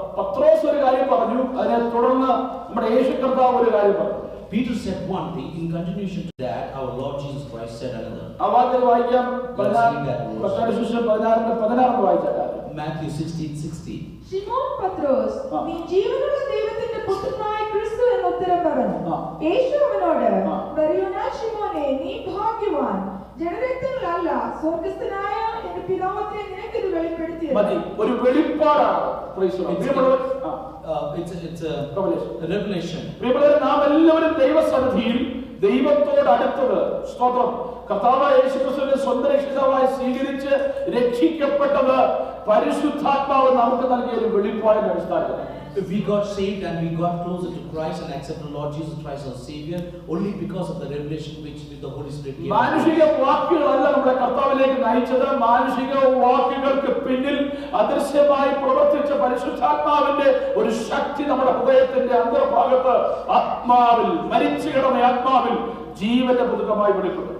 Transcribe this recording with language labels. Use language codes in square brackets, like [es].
[ml] പത്രോസ് ഒരു കാര്യം പറഞ്ഞു, അതിനെ തുടർന്ന് നമ്മുടെ യേശു കർത്താവ് ഒരു കാര്യം പറഞ്ഞു. [en] Peter said one thing, in continuation to that, our Lord Jesus Christ said another. [ml] ആ വാക്യം വായിക്കാം. മത്തായിയുടെ സുവിശേഷം 16 വായിച്ചാൽ [en] Matthew 16:16. [ml] ശിമോൻ പത്രോസ്, നീ ജീവനുള്ള ദൈവത്തിന്റെ പുത്രനായ ക്രിസ്തു എന്ന് ഉത്തരം പറഞ്ഞു. യേശു അവനോട്, ബറിയോനാ ശിമോനെ, നീ ഭാഗ്യവാൻ, ജഡരക്തങ്ങളല്ല സ്വർഗ്ഗസ്ഥനായ എന്റെ പിതാവേ നിനക്ക് ഇത് വെളിപ്പെടുത്തിയത്. മതി, ഒരു വെളിപ്പാടാണ്. [en] Praise the Lord. It's a revelation. [ml] പ്രിയപ്പെട്ടവരെ, നാം എല്ലാവരും ദൈവസന്നിധിയിൽ ദൈവത്തോട് അടുത്തത്, സ്തോത്രം, കർത്താവായ യേശുക്രിസ്തുവിനെ സ്വന്തം രക്ഷിതാവായി സ്വീകരിച്ച് രക്ഷിക്കപ്പെട്ടത് പരിശുദ്ധാത്മാവ് നമുക്ക് നൽകിയ ഒരു വെളിപ്പാടിന്റെ അടിസ്ഥാനത്തിൽ. [en] We got saved and we got closer to Christ and accepted Lord Jesus Christ as Savior only because of the revelation which the Holy Spirit gave. [ml] മാനുഷിക വാക്കുകളല്ല നമ്മുടെ കർത്താവിലേക്ക് നയിച്ചത്. മാനുഷിക വാക്കുകൾക്ക് പിന്നിൽ അദൃശ്യമായി പ്രവർത്തിച്ച പരിശുദ്ധാത്മാവിന്റെ ഒരു ശക്തി നമ്മുടെ ഹൃദയത്തിന്റെ അന്തർഭാഗത്ത് ആത്മാവിൽ, മരിച്ചു കിടന്ന ആത്മാവിൽ ജീവന്റെ പുതുക്കമായി വെളിപ്പെട്ടു.